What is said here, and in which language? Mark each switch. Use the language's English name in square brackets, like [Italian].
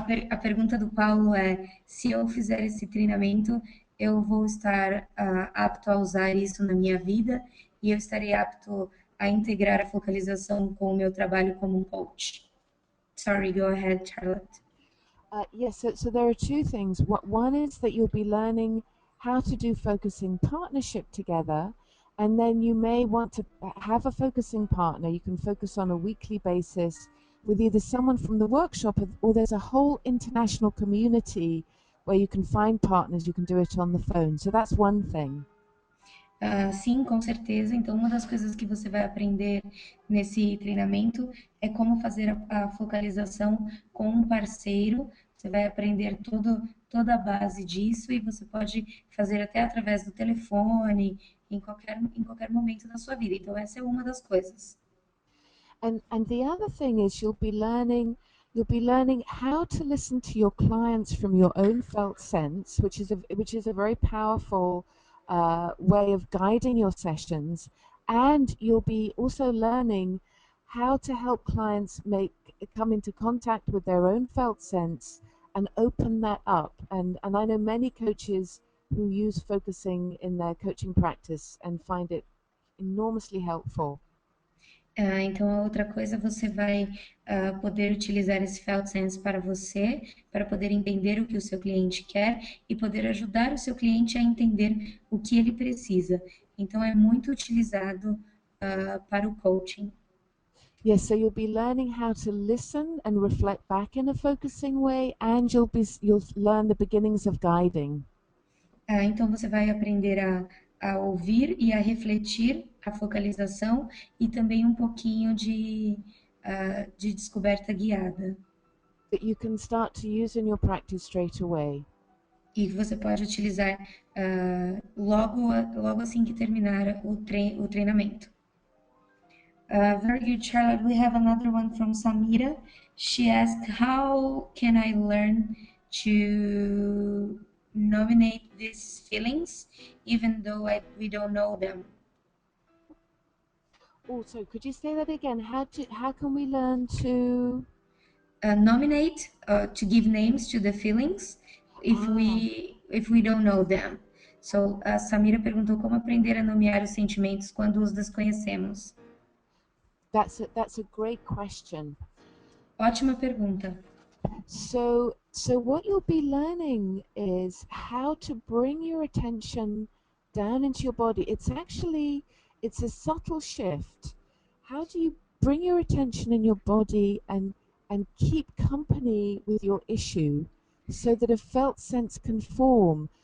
[Portuguese] A pergunta do Paulo é: se eu fizer esse treinamento, eu vou estar apto a usar isso na minha vida e eu estarei apto a integrar a focalização com o meu trabalho como um coach. [English] Sorry, go ahead, Charlotte. Yes, so there are two things. One is that you'll be learning how to do focusing partnership together, and then you may want to have a focusing partner. You can focus on a weekly basis with either someone from the workshop, or there's a whole international community where you can find partners. You can do it on the phone. So that's one thing. [Portuguese] Sim, com certeza. Então, uma das coisas que você vai aprender nesse treinamento é como fazer a focalização com um parceiro. Você vai aprender toda a base disso e você pode fazer até através do telefone, em qualquer momento da sua vida. Então, essa é uma das coisas. [English] And the other thing is you'll be learning how to listen to your clients from your own felt sense, which is a very powerful way of guiding your sessions, and you'll be also learning how to help clients come into contact with their own felt sense and open that up. And I know many coaches who use focusing in their coaching practice and find it enormously helpful. [Portuguese] Então, a outra coisa, você vai poder utilizar esse Felt Sense para você, para poder entender o que o seu cliente quer e poder ajudar o seu cliente a entender o que ele precisa. Então, é muito utilizado para o coaching. [English] Yes, so you'll be learning how to listen and reflect back in a focusing way, and you'll learn the beginnings of guiding. [Portuguese] Então, você vai aprender a ouvir e a refletir a focalização e também um pouquinho de descoberta guiada. [English] That you can start to use in your practice straight away. [Portuguese] E que você pode utilizar logo assim que terminar o treinamento. [English] Very good, Charlotte. We have another one from Samira. She asked, how can I learn to nominate these feelings even though we don't know them? Oh, so could you say that again? How can we learn to nominate, to give names to the feelings if we don't know them? [Portuguese] So, a Samira perguntou como aprender a nomear os sentimentos quando os desconhecemos. [English] That's a great question. [Portuguese] Ótima pergunta. [English] So what you'll be learning is how to bring your attention down into your body. It's a subtle shift. How do you bring your attention in your body and keep company with your issue so that a felt sense can form?